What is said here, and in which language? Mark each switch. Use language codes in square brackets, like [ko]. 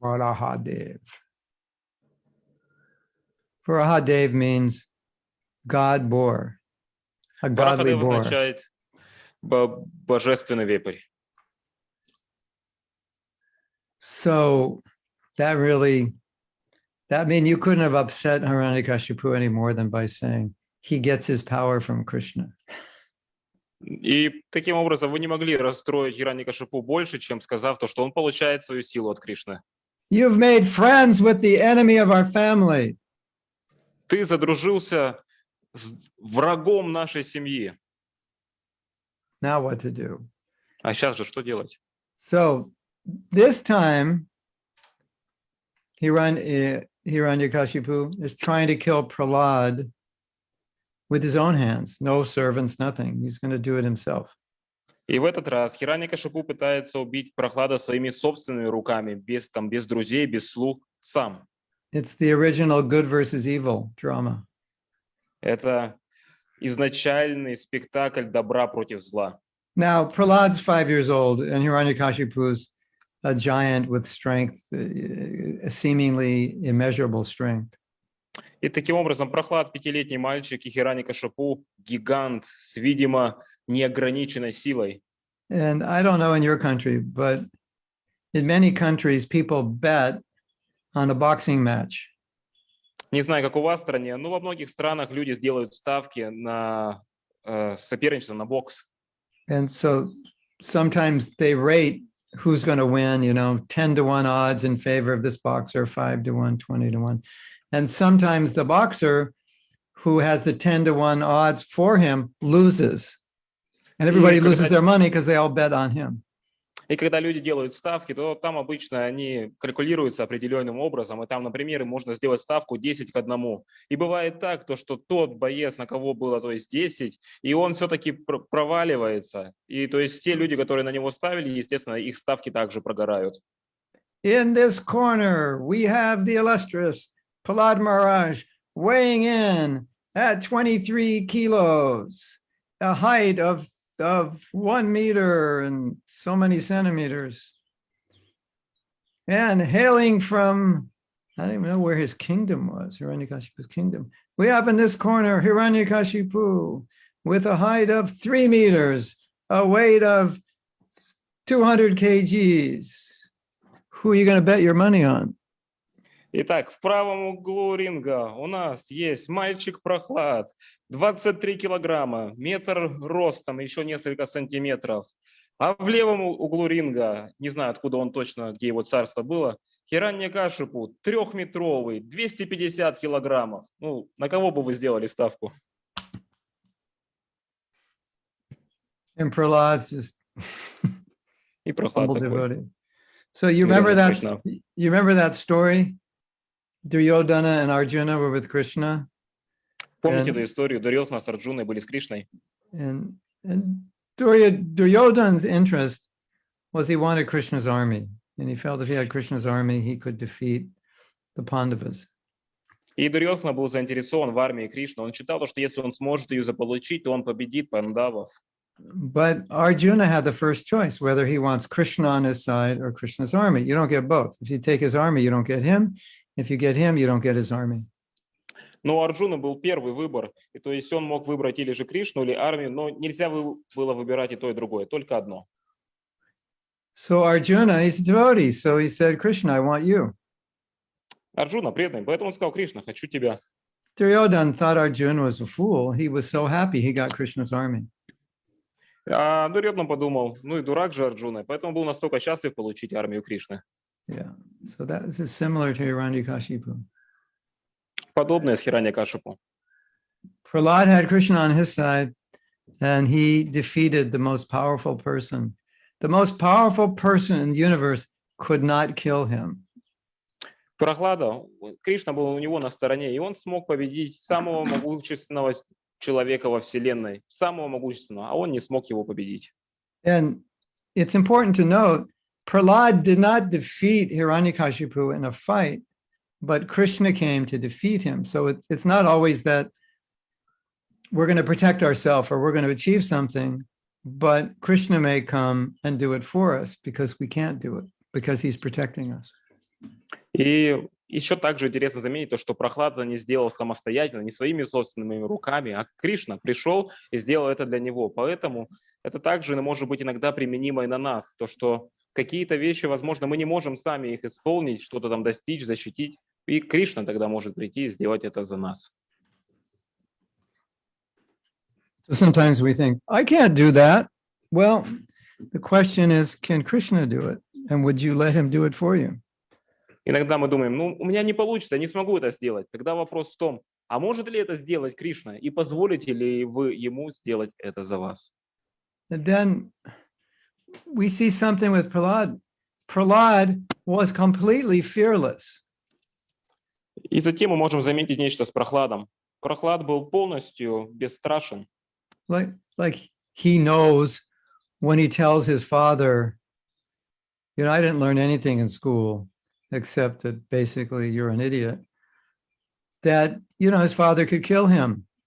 [en] Varahadev. Varahadev means God boar, a godly [ru] Варахадев [en] boar. [ru] означает божественный вепрь. [en] So that means you couldn't have upset Hiranyakashipu any more than by saying he gets his power from Krishna. [ru] И таким образом вы не могли расстроить Хираникашипу больше, чем сказав то, что он получает свою силу от Кришны. [en] You've made friends with the enemy of our family. [ru] Ты задружился с врагом нашей семьи. [en] Now what to do? [ru] А сейчас же что делать? [en] So this time, Hiranyakashipu is trying to kill Prahlad with his own hands, no servants, nothing. He's going to do it himself. [ru] И в этот раз Хираникашипу пытается убить Прохлада своими собственными руками, без друзей, без слуг, сам. [en] It's the original good versus evil drama. [ru] Это изначальный спектакль добра против зла. [en] Now, Prahlad's 5 years old, and Hiranyakashipu's a giant with strength, a seemingly immeasurable strength. [ru] И таким образом Прохлад, 5-летний мальчик, и Хираникашипу, гигант с, видимо, неограниченной силой. [en] And I don't know in your country, but in many countries, people bet on a boxing match. [ru] Не знаю, как у вас в стране, но во многих странах люди сделают ставки на соперничество, на бокс. [en] And so sometimes they rate who's going to win, 10-1 odds in favor of this boxer, 5-1, 20-1. And sometimes the boxer who has the 10-1 odds for him loses. And everybody loses their money because they all bet on him. [ru] И когда люди делают ставки, то там обычно они калькулируются определенным образом, и там, например, можно сделать ставку 10-1. И бывает так, что тот боец, на кого было, то есть 10, и он все-таки проваливается. И то есть те люди, которые на него ставили, естественно, их ставки также прогорают. [en] In this corner, we have the illustrious Prahlad Maharaj weighing in at 23 kilos, a height of of 1 meter and so many centimeters. And hailing from, I don't even know where his kingdom was, Hiranyakashipu's kingdom. We have in this corner Hiranyakashipu with a height of 3 meters, a weight of 200 kgs. Who are you going to bet your money on? [ru] Итак, в правом углу ринга у нас есть мальчик Прохлад, 23 килограмма, метр ростом, еще несколько сантиметров. А в левом углу ринга, не знаю, откуда он точно, где его царство было, Хираньякашипу, 3-метровый, 250 килограммов. Ну, на кого бы вы сделали ставку? [en] And Prahlad's just [ru] И Прохлад [en] humble [ru] такой. [en] devotee. So you remember [ru] Смиренно, [en] that? [ru] смиренно. [en] You remember that story? Duryodhana and Arjuna were with Krishna, [ru] Помните [en] And- [ru] эту историю? Дурьодхана с Арджуной были с Кришной. [en] and Duryodhana's interest was he wanted Krishna's army, and he felt if he had Krishna's army, he could defeat the Pandavas. [ru] И Дурьодхана был заинтересован в армии Кришны. Он считал, что если он сможет ее заполучить, то он победит пандавов. [en] But Arjuna had the first choice, whether he wants Krishna on his side or Krishna's army. You don't get both. If you take his army, you don't get him. If you get him, you don't get his army. [ru] Но у Арджуны был первый выбор, и то есть он мог выбрать или же Кришну, или армию, но нельзя было выбирать и то, и другое, только одно. [en] So Arjuna, he's a devotee. So he said, Krishna, I want you. [ru] Арджуна преданный, поэтому он сказал: Кришна, хочу тебя. [en] Duryodhana thought Arjuna was a fool. He was so happy he got Krishna's army. [ru] А Дурьодхана подумал: ну и дурак же Арджуна, поэтому был настолько счастлив получить армию Кришны. [en] Yeah. So that is similar to Hiranyakashipu. [ru] Подобное с Хираньякашипу. [en] Prahlad had Krishna on his side, and he defeated the most powerful person. The most powerful person in the universe could not kill him. [ru] Прохлада, Кришна был у него на стороне, и он смог победить самого могущественного человека во Вселенной, самого могущественного, а он не смог его победить. [en] And it's important to note, Prahlad did not defeat Hiranyakashipu in a fight, but Krishna came to defeat him. So it's not always that we're going to protect ourselves or we're going to achieve something, but Krishna may come and do it for us because we can't do it, because he's protecting us. [ru] И еще также интересно заметить то, что Прохлада не сделал самостоятельно, не своими собственными руками, а Кришна пришел и сделал это для него. Поэтому это также может быть иногда применимо и на нас, то, что какие-то вещи, возможно, мы не можем сами их исполнить, что-то там достичь, защитить, и Кришна тогда может прийти и сделать это за нас. [en] So sometimes we think, I can't do that. Well, the question is, can Krishna do it? And would you let him do it for you? [ru] Иногда мы думаем: ну, у меня не получится, я не смогу это сделать. Тогда вопрос в том, а может ли это сделать Кришна, и позволите ли вы ему сделать это за вас? [en] And then we see something with Prahlad. Prahlad was completely fearless. [ru] И затем мы можем заметить нечто с Прохладом. Прохлад был полностью бесстрашен. [en] Like he knows when he tells his father, you know, I didn't learn anything in school except that basically you're an idiot, that, you know, his father could kill him.